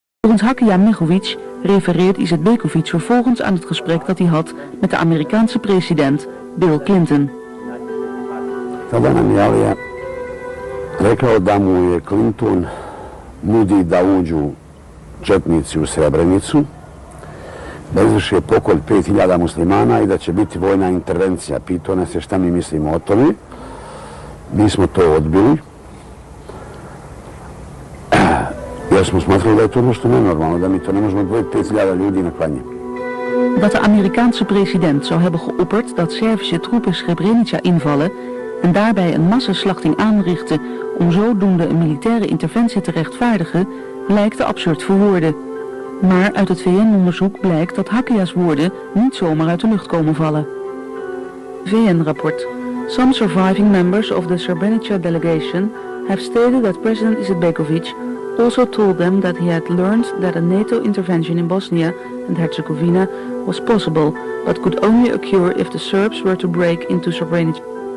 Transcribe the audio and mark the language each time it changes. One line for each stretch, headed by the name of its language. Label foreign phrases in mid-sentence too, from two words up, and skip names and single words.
Dutch: Volgens HAKIJA MEHOLJIC refereert Izetbegović vervolgens aan het gesprek dat hij had met de Amerikaanse president Bill Clinton.
Bosnian: Tada nam je Alija rekao da mu je Clinton nudi da uđu četnici u Srebrenicu, da izvrše pokolj 5000 muslimana i da će biti vojna intervencija. Pitao nas je šta mi mislimo o tome. Mi smo to odbili. Jer smo smatrali da je to nešto nenormalno, da mi to ne možemo odvojiti 5000 ljudi na klanje.
Dutch: Dat de Amerikaanse president zou hebben geopperd dat Servische troepen Srebrenica invallen en daarbij een massaslachting aanrichten om zodoende een militaire interventie te rechtvaardigen, lijkt te absurd voor woorden. Maar uit het VN-onderzoek blijkt dat HAKIJA's woorden niet zomaar uit de lucht komen vallen. VN-rapport.
English: Some surviving members of the Srebrenica delegation have stated that President Izetbegović also told them that he had learned that a NATO intervention in Bosnia and Herzegovina was possible, but could only occur if the Serbs were to break into Srebrenica.